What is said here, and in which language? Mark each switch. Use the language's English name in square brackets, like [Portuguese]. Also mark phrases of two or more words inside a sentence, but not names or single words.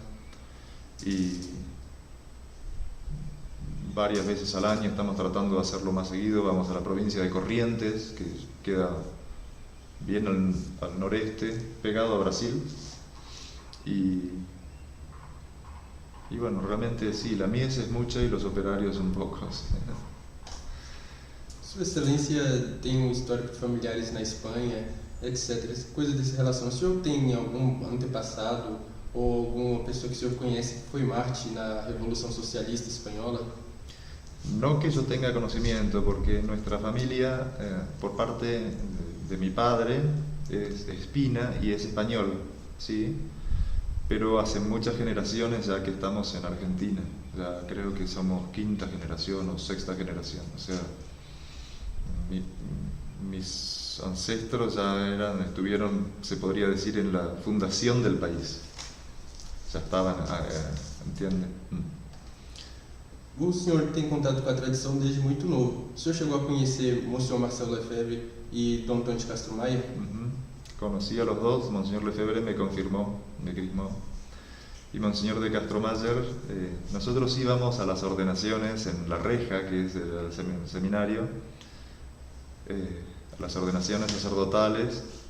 [Spanish] Y varias veces al año estamos tratando de hacerlo más seguido. Vamos a la provincia de Corrientes, que queda bien al noreste, pegado a Brasil. Y bueno, realmente sí, la mies es mucha y los operarios son pocos. [Portuguese] Sua Excelência tem um histórico de familiares na Espanha, etc. Coisa dessa relação. O senhor tem algum antepassado ou alguma pessoa que o senhor conhece que foi Marte na Revolução Socialista Espanhola? [Spanish] No que yo tenga conocimiento, porque nuestra familia, por parte de mi padre, es espina y es español, ¿sí? Pero hace muchas generaciones ya que estamos en Argentina. Ya creo que somos 5ª generación o 6ª generación. O sea, mis ancestros ya estuvieron, se podría decir, en la fundación del país. [Portuguese] Já estavam, entende? O senhor tem contato com a tradição desde muito novo. O senhor chegou a conhecer Monsenhor Marcelo Lefebvre y Don Antônio de Castro Maia? [Spanish] Conocí a los dos. Monseñor Lefebvre me confirmó, me crismó. Y Monseñor de Castromayer, nosotros íbamos a las ordenaciones en La Reja, que es el seminario, a las ordenaciones sacerdotales.